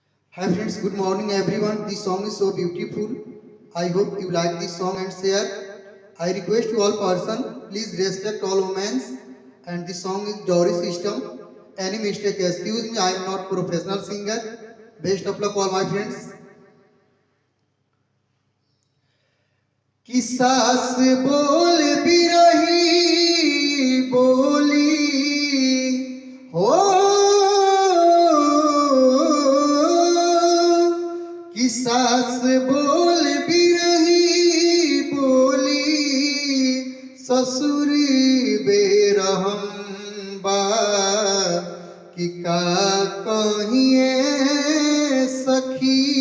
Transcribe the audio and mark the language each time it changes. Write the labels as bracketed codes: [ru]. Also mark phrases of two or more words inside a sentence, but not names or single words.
[en] Hi friends, good morning everyone. This song is so beautiful. I hope you like this song and share. I request to all person, please respect all women. And this song is Dowry System. Any mistake, excuse me, I am not professional singer. Best of luck all my friends. [bho] कि सास बोल भी रही बोली हो कि सास बोल भी रही बोली ससुर बेरहम बा कि का कहिए सखी